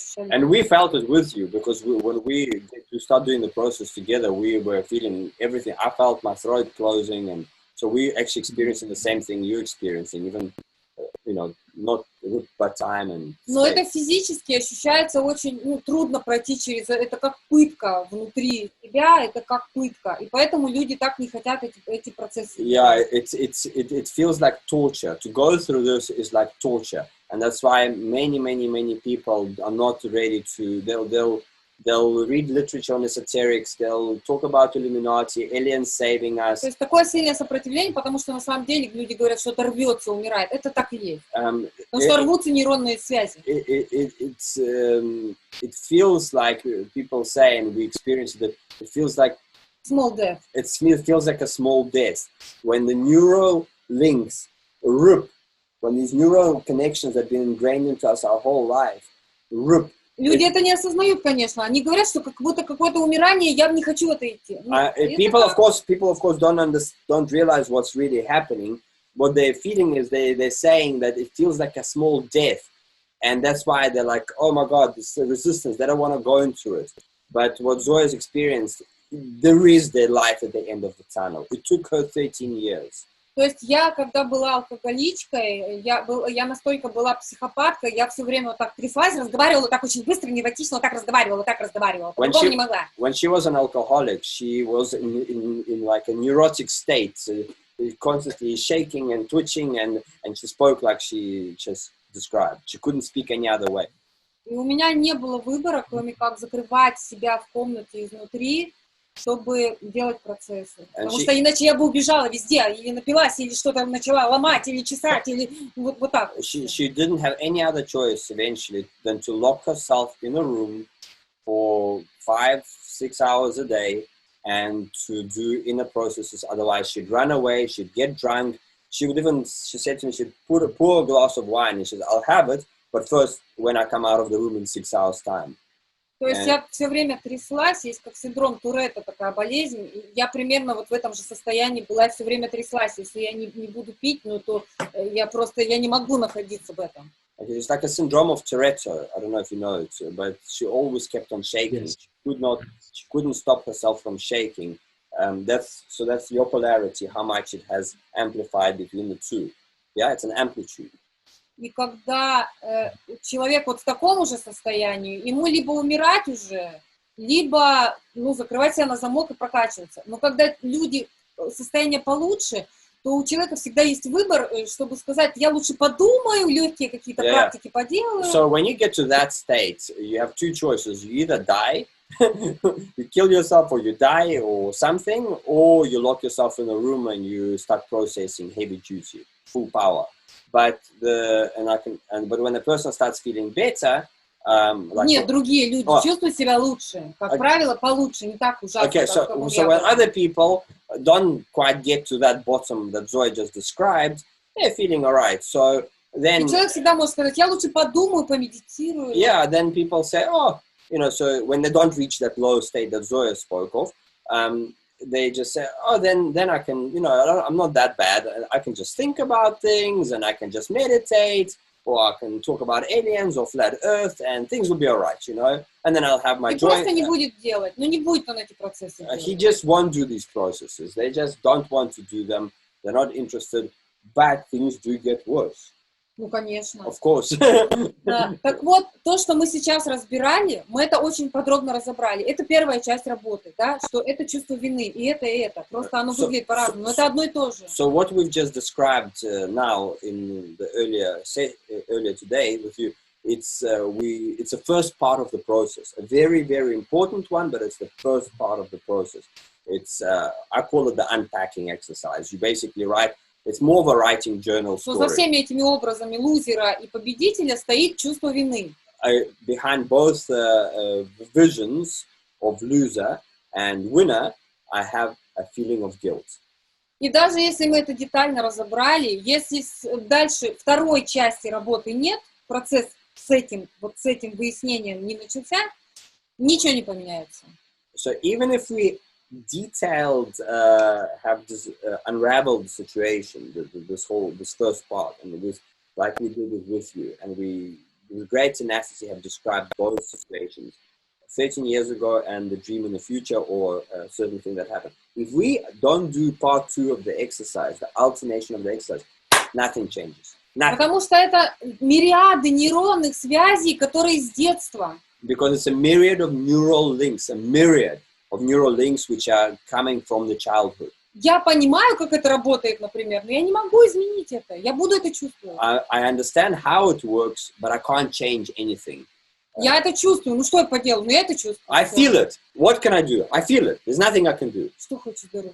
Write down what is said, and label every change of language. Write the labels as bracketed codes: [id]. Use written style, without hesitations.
[en] And we felt it with you, because when we start doing the process together, we were feeling everything. I felt my throat closing, and so we actually experiencing the same thing you're experiencing, even not by time and. [ru] Но это физически ощущается очень трудно пройти через это, как пытка внутри себя, это как пытка, и поэтому люди так не хотят эти процессы. [en] Yeah, it feels like torture. To go through this is like torture, and that's why many people are not ready to. They'll They'll read literature on esoterics. They'll talk about Illuminati, aliens saving us. [ru] То есть такое сильное сопротивление, потому что на самом деле люди говорят, что это рвется, умирает. Это так и есть. Потому что рвутся нейронные связи. [en] It feels like people say, and we experience it. It feels like Small death. It feels like a small death when the neural links rip. When these neural connections have been ingrained into us our whole life, rip. [ru] Люди это не осознают, конечно. Они говорят, что как будто какое-то умирание, я не хочу в это идти. [en] People, of course, don't realize what's really happening. What they're feeling is they're saying that it feels like a small death, and that's why they're like, oh my God, this resistance. They don't want to go into it. But what Zoya's experienced, there is the light at the end of the tunnel. It took her 13 years. [ru] То есть я, когда была алкоголичкой, я настолько была психопаткой, я все время вот так тряслась, разговаривала так очень быстро, невротично, вот так разговаривала, по-другому не могла. [en] When she was an alcoholic, she was in like a neurotic state, constantly shaking and twitching, and she spoke like she just described. She couldn't speak any other way. [ru] И у меня не было выбора, кроме как закрывать себя в комнате изнутри, чтобы делать процессы. Потому что иначе я бы убежала везде, или напилась, или что-то начала ломать, или чесать, или вот так. [en] She didn't have any other choice eventually than to lock herself in a room for 5-6 hours a day and to do inner processes. Otherwise, she'd run away, she'd get drunk. She said to me, she'd pour a glass of wine, and she said, I'll have it, but first when I come out of the room in 6 hours' time. [ru] То есть я все время тряслась, есть как синдром Туретта, такая болезнь. И я примерно вот в этом же состоянии была, все время тряслась. Если я не буду пить, ну то я не могу находиться в этом. [en] It's like a syndrome of Toretto. I don't know if you know it, but she always kept on shaking. Yes. She couldn't stop herself from shaking. That's your polarity, how much it has amplified between the two. Yeah, it's an amplitude. [ru] И когда человек вот в таком уже состоянии, ему либо умирать уже, либо закрывать себя на замок и прокачиваться. Но когда люди состояние получше, то у человека всегда есть выбор, чтобы сказать, я лучше подумаю, легкие какие-то практики поделаю. [en] So when you get to that state, you have two choices. You either die, you kill yourself, or you die, or something, or you lock yourself in a room and you start processing heavy duty, full power. But when a person starts feeling better, [ru] Нет, другие люди чувствуют себя лучше, как правило, получше, не так ужасно. [en] Okay, so when other people don't quite get to that bottom that Zoe just described, they're feeling alright. So then, [ru] и человек всегда может сказать, я лучше подумаю, помедитирую. [en] Yeah, then people say, so when they don't reach that low state that Zoe spoke of, they just say, then I can, I'm not that bad. I can just think about things, and I can just meditate, or I can talk about aliens or flat Earth, and things will be all right, And then I'll have my joy. [ru] Просто не будет делать, не будет он эти процессы делать. [en] He just won't do these processes. They just don't want to do them. They're not interested. But things do get worse. [ru] Ну, конечно. [en] Of course. [ru] Да. Так вот, то, что мы сейчас разбирали, мы это очень подробно разобрали. Это первая часть работы, да, что это чувство вины, и это. Просто оно выглядит по-разному, но это одно и то же. [en] So what we've just described now in the earlier today with you, it's a first part of the process, a very, very important one, but it's the first part of the process. It's I call it the unpacking exercise. You basically write. It's more of a writing journal story. [ru] Но за всеми этими образами лузера и победителя стоит чувство вины. [en] Behind both visions of loser and winner, I have a feeling of guilt. [ru] И даже если мы это детально разобрали, если дальше второй части работы нет, процесс с этим выяснением не начался, ничего не поменяется. [en] So even if we detailed have unraveled the situation, this first part, and like we did it with you, and we with great tenacity have described both situations 13 years ago and the dream in the future, or a certain thing that happened. If we don't do part 2 of the exercise, the alternation of the exercise, nothing changes. Nothing. [ru] Потому что это мириады нейронных связей, которые с детства. [en] Because it's a myriad of neural links, a myriad of neural links which are coming from the childhood. [ru] Я понимаю, как это работает, например, но я не могу изменить это. Я буду это чувствовать. [en] I understand how it works, but I can't change anything. [ru] Я это чувствую. Ну что я поделаю? Ну я это чувствую. [en] I feel it. What can I do? I feel it. There's nothing I can do. [ru] Что хочешь, Derrell?